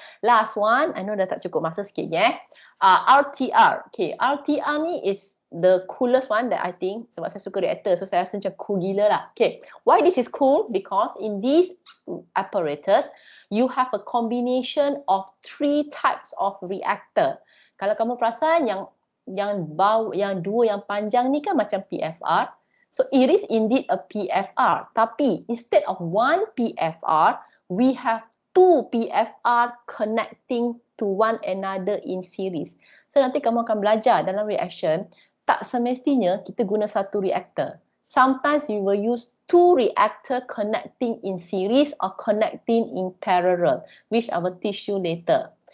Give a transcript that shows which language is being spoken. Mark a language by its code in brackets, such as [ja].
[en] Last one, I know [ms] dah tak cukup masa sikit ya. RTR. [en] Okay, RTR ni is the coolest one that I think, [ms] sebab saya suka reactor, so saya rasa macam cool gila lah. [en] Okay, why this is cool? Because in this apparatus, you have a combination of 3 types of reactor. [ms] Kalau kamu perasan yang dua yang panjang ni kan macam PFR. [en] So it is indeed a PFR. Tapi instead of one PFR, we have 2 PFR connecting to one another in series. [ms] So nanti kamu akan belajar dalam reaction, tak semestinya kita guna satu reactor. [en] Sometimes you will use 2 reactor connecting in series or connecting in parallel, which I will teach you later.